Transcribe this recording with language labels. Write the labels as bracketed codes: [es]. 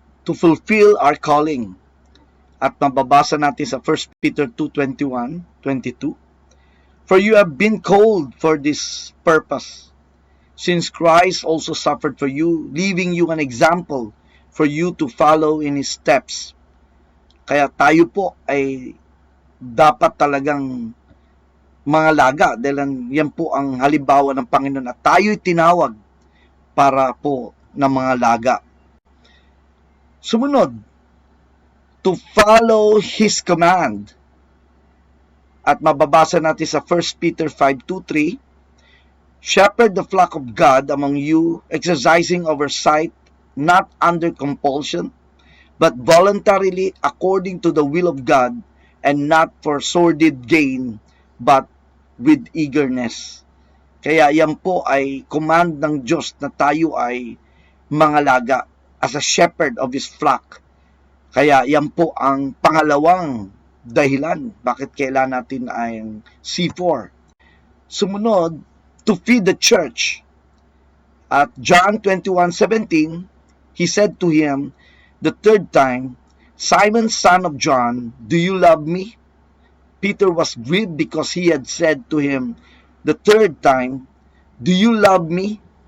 [en] To fulfill our calling. [tl] At mababasa natin sa 1 Peter 2:21, 22. [en] For you have been called for this purpose, since Christ also suffered for you, leaving you an example for you to follow in His steps. [tl] Kaya tayo po ay dapat talagang mga laga, dahil yan po ang halimbawa ng Panginoon at tayo'y tinawag para po ng mga laga. Sumunod, [en] to follow His command. [tl] At mababasa natin sa [en] 1 Peter 5:2-3, shepherd the flock of God among you, exercising oversight, not under compulsion, but voluntarily according to the will of God, and not for sordid gain, but with eagerness. [tl] Kaya yan po ay command ng Diyos na tayo ay mangalaga [en] as a shepherd of His flock. [tl] Kaya yan po ang pangalawang dahilan bakit kailangan natin ay C4. Sumunod, [en] to feed the church. At John 21:17, He said to him the third time, Simon, son of John, do you love me? Peter was grieved because he had said to him the third time, do you love me?